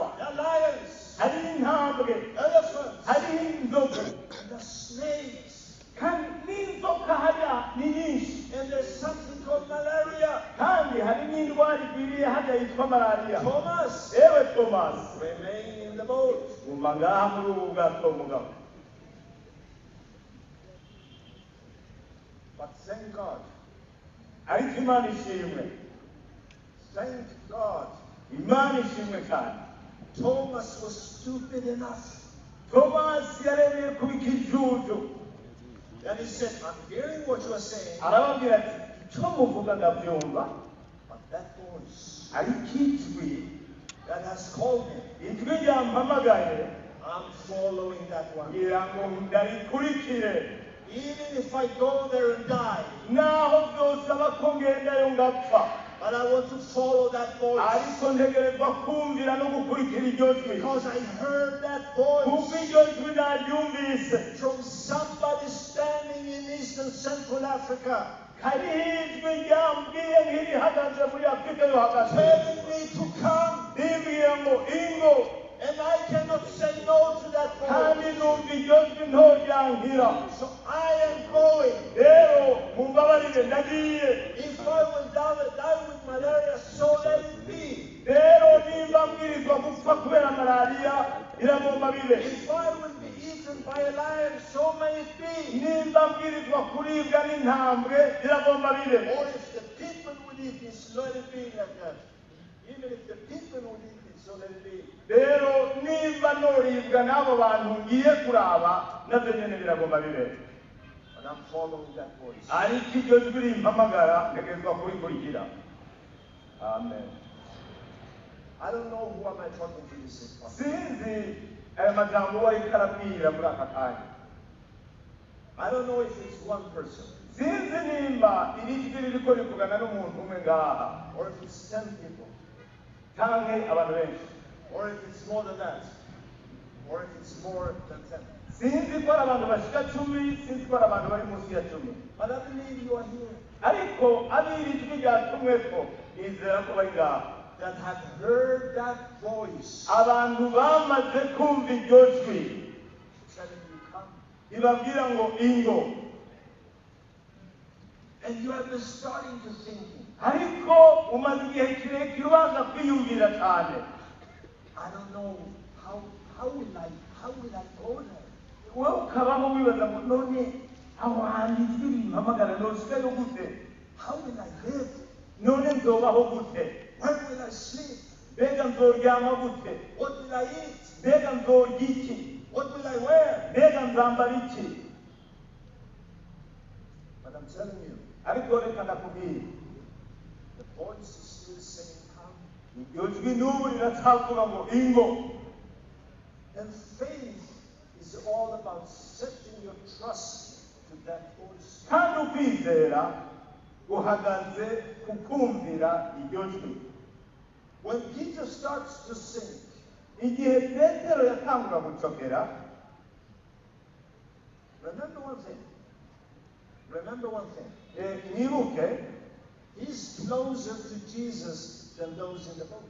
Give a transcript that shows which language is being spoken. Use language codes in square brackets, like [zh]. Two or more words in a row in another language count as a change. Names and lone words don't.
[en] There are lions, [rn] hari n'intambwe, [en] elephants, [rn] hari n'inzovu, [en] and the snakes. [rn] kandi n'inzoka hariya ni nyinshi, [en] And there's something called malaria. [rn] kandi hari n'indwara igwiriye hariya yitwa malariya. [en] Thomas, [rn] ewe thomas [en] remain in the boat. [rn] guma ngaha muri ubu bwato mugabo. [en] But thank God, [rn] ariko imana ishimwe, [en] thank God, [rn] imana ishimwe cyane. [en] Thomas was stupid enough. [rn] thomas yarebeye kuba ikijuju, [en] And he said, I'm hearing what you are saying, [rn] arababwira ati icyo muvuga ndabyumva, [en] but that voice [rn] ariko ijwi [en] that has called me, [rn] ijwi ryampamagaye [en] I'm following that one. [rn] ngira ngo ndarikurikire, [en] Even if I go there and die, [rn] naho byosaba ko ngendayo ngapfa, [en] but I want to follow that voice. [rn] ariko ntegerezwa kumvira no gukurikira iryo jwi, [en] Because I heard that [rn] kuko voice iryo jwi naryumvise [en] from somebody standing in Eastern Central Africa, [rn] hariho ijwi ryambwiye nk'irihagaze muri afurika yo hagati, [en] telling me to come. [rn] rimbwiye ngo ingo, [en] And I cannot say no to that [rn] kandi voice. numva iryo jwi ntoryankira. [en] So I am going. [rn] rero mumbabarire ndagiye. [en] If I will die with malaria, so let it be. [rn] rero nimba mbwirizwa gupfa kubera malariya iragomba bibe, [en] If I will be eaten by a lion, so may it be. [rn] nimba mbwirizwa kuribwa n'intambwe iragomba bibe, [en] Or if the people will eat me, so let it be like that. Even if the people will eat me, so let it be. [rn] rero nimba noribwa n'abo bantu ngiye kuraba nabyo nyine biragomba bibe. [en] And I'm following that voice. [rn] ariko iryo jwi rimpamagara ntegerezwa kurikurikira. amen. [en] I don't know who am I talking to this is. [rn] sinzi aya majambo wari karabwira muri aka kanya, [en] I don't know if it's one person [rn] sinzi nimba iri jwi ririko rivugana n'umuntu umwe ngaha, [en] or if it's 10 people [rn] canke abantu benshi, [en] or if it's more than that. or if it's more than 10. [rn] sinzi ko ari abantu bashika 10, sinzi ko ari abantu bari munsi ya 10, [en] But I believe you are here [rn] ariko abiri ijwi ryatumweko nizera ko bari ngaho, [en] that have heard that voice [rn] abantu bamaze kumva iryo jwi [en] telling you, come. [rn] ribabwira ngo ingo, [en] And you have been starting to think, [rn] ariko umaze igihe kirekire ubanza kwiyumvira cyane, [en] I don't know how will I go there? [rn] wowe ukabaho wibaza ngo none aho hantu ijwi rimpamagara noshikayo gute, [en] How will I live? [rn] none nzobaho gute, [en] Where will I sleep? [rn] mbega nzoryama gute, [en] What will I eat? [rn] mbega nzorya iki, [en] What will I wear? [rn] mbega nzambara iki. [en] But I'm telling you, [rn] ariko reka ndakubwira, [en] the voice is still saying, come. [rn] iryo jwi n'ubu riracyavuga ngo ingo. [en] And faith is all about setting your trust to that voice. [rn] kandi ukwizera guhagaze ku kumvira iryo jwi. [en] When Peter starts to sink, [rn] igihe petero yatangura gucokera, [en] remember one thing. Remember one thing. [rn] mwibuke [en] He's closer to Jesus than those in the boat.